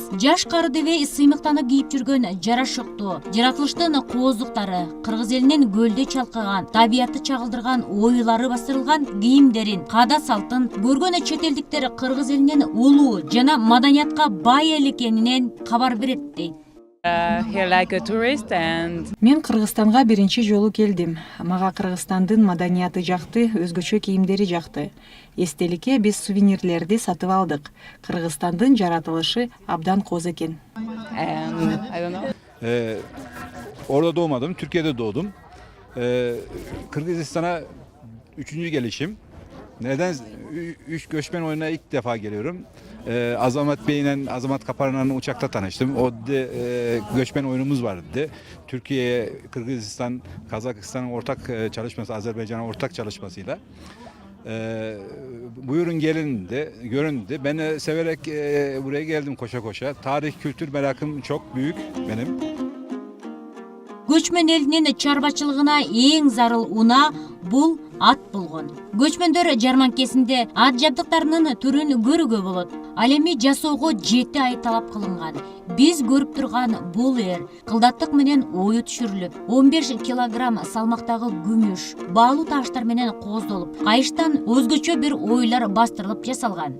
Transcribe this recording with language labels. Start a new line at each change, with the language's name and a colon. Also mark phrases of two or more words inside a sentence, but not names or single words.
Kyrgyz: Жаш кары дебе сыймыктанып кийип жүргөн жарашыктуу, жаратылыштын кооздуктары, кыргыз элинин көлдө чалкаган, табиятты чагылдырган оюлары бастырылган кийимдерин, каада салтын көргөн чет элдиктер кыргыз элинин улуу жана маданиятка бай эл экенинен кабар берет дейт. Мен Кыргызстанга биринчи жолу келдим. Мага Кыргызстандын маданияты жакты, өзгөчө кийимдери жакты. Эстеликке биз сувенирлерди сатып алдык. Кыргызстандын жаратылышы абдан кооз экен.
Turkish: Orada doğmadım, Türkiye'de doğdum. Kırgızistan'a 3. gelişim. Neden? 3 göçmen oyununa ilk defa geliyorum. Azamat Bey'le, Azamat Kaparan'la uçakta tanıştım. O göçmen oyunumuz vardı dedi. Türkiye, Kırgızistan, Kazakistan'ın ortak çalışması, Azerbaycan'ın ortak çalışmasıyla. Buyurun gelin de, görün de. Ben de severek buraya geldim koşa koşa. Tarih, kültür merakım çok büyük benim.
Kyrgyz: Көчмөн элинин чарбачылыгына эң зарыл уна бул ат болгон. Көчмөндөр жарманкесинде ат жабдыктарынын түрүн көрүүгө болот. Ал эми жасоого 7 ай талап кылынган. Биз көрүп турган бул кылдаттык менен ою түшүрүлүп, 15 килограмм салмактагы күмүш, баалуу таштар менен кооздолуп, кайыштан өзгөчө бир оюлар бастырылып жасалган.